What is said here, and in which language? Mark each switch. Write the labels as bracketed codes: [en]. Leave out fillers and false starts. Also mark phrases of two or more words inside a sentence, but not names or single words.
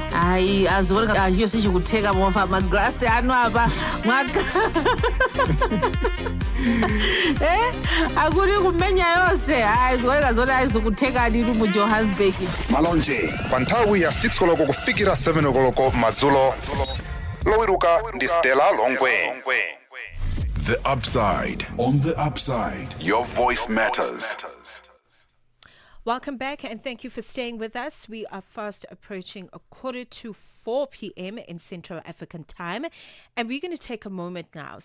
[ny] Ayi aziwoneka chiliyonse chikutheka pomwe magrasi anu apa mwaka akuti kumenya yonse aziwoneka zoti azikutheka ndithu mu johannesburg. malonje pa nthawi ya 6 koloko kufikira 7 koloko madzulo lowiruka ndi Stella Longwe. [en] The Upside. On the Upside, your voice matters. Welcome back and thank you for staying with us. We are fast approaching 4:45 p.m. in Central African time, and we're going to take a moment now.